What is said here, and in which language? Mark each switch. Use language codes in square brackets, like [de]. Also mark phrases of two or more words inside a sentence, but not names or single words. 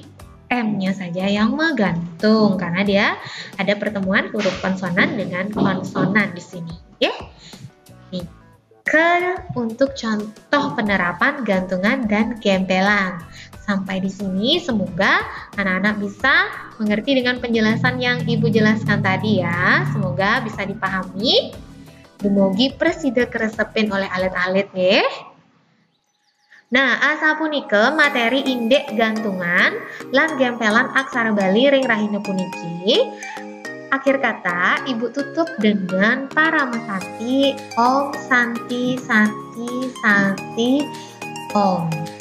[id] M-nya saja yang menggantung karena dia ada pertemuan huruf konsonan dengan konsonan di sini. Ya. Nih. Untuk contoh penerapan gantungan dan gempelan. Sampai di sini semoga anak-anak bisa mengerti dengan penjelasan yang Ibu jelaskan tadi ya. Semoga bisa dipahami. [ban] Dumugi presida keresepin oleh alit-alit ya. Nah, asapunike materi indek gantungan lan gempelan aksara Bali ring rahina puniki. [id] Akhir kata, Ibu tutup dengan Paramasanti, Om Santi, Santi, Santi, Om.